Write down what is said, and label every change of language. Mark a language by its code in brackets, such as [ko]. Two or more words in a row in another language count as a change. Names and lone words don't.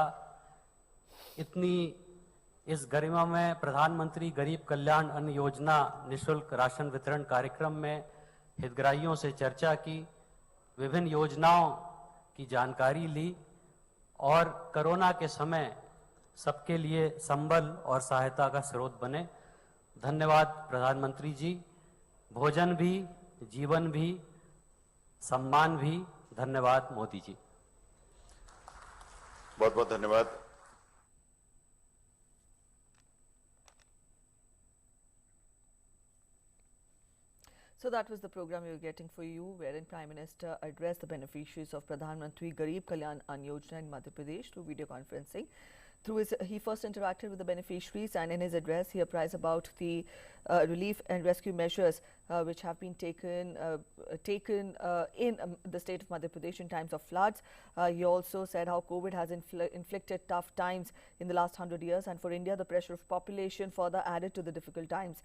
[hi] इतनी इस गरिमा में प्रधानमंत्री गरीब कल्याण अन्न योजना निःशुल्क राशन वितरण कार्यक्रम में हितग्राहियों से चर्चा की, विभिन्न योजनाओं की जानकारी ली और कोरोना के समय सबके लिए संबल और सहायता का स्रोत बने। धन्यवाद प्रधानमंत्री जी। भोजन भी, जीवन भी, सम्मान भी। धन्यवाद मोदी जी। बहुत बहुत धन्यवाद। [en] So that was the program we were getting for you, wherein Prime Minister addressed the beneficiaries of Pradhan Mantri Garib Kalyan Ann Yojana in Madhya Pradesh through video conferencing. He first interacted with the beneficiaries, and in his address he apprised about the relief and rescue measures which have been taken in the state of Madhya Pradesh in times of floods. He also said how COVID has inflicted tough times in the last 100 years, and for India the pressure of population further added to the difficult times.